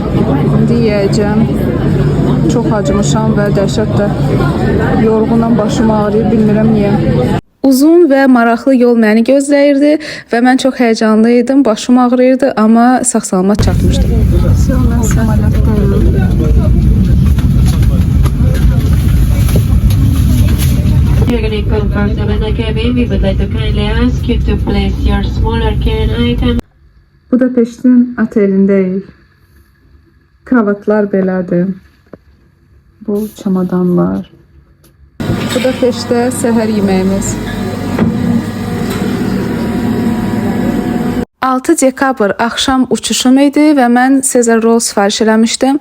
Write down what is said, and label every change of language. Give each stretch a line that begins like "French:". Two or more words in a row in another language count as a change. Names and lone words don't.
Azerbaijani: İndi yeyəcəm. Çox acımışam və dəhşət də yorğunam, başım ağrıyır, bilmirəm niyə. Uzun və maraqlı yol məni gözləyirdi və mən çox həyecanlı idim, başım ağrıyırdı, amma sağ-salamat çatmışdım. Mən samolyotdayım.
English: You're going to comfortable in the cabin. We would like to kindly ask you to place your smaller carry-on item.
Azerbaijani: Budapeştin otelindəyik. Kravatlar belədir. Bu çamadanlar. Budapeştdə səhər yeməyimiz. 6 dekabr axşam uçuşum idi və mən Caesar roll sifariş eləmişdim.